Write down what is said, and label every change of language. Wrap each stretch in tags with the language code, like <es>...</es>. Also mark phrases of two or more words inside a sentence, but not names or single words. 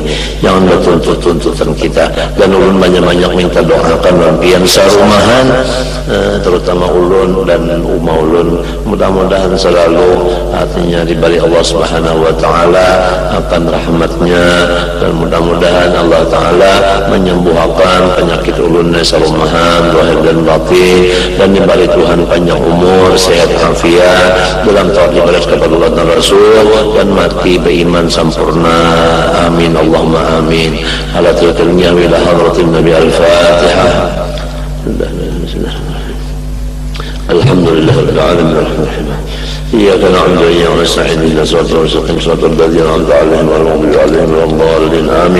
<bjn>Jangan bertuntut-tuntutan kita, dan ulun banyak-banyak minta doakan dalam pian serumahan, terutama ulun dan umma ulun.</bjn> <id>Mudah-mudahan selalu hatinya diberi Allah</id> <ar>سبحانه وتعالى</ar> <id>akan rahmatnya, dan mudah-mudahan Allah ta'ala menyembuhkan penyakit ulunnya sarumahan zahir dan batin, dan diberi Tuhan panjang umur, sehat afiat dalam taat ibadah kepada Allah dan Rasul, dan mati beriman sempurna.</id> <ar>آمين اللهم آمين. على تلك النية إلى حضرة النبي الفاتحة. الحمد لله رب العالمين. إياك نعبد وإياك نستعين اهدنا الصراط المستقيم صراط الذين أنعمت عليهم غير المغضوب عليهم ولا الضالين آمين.</ar>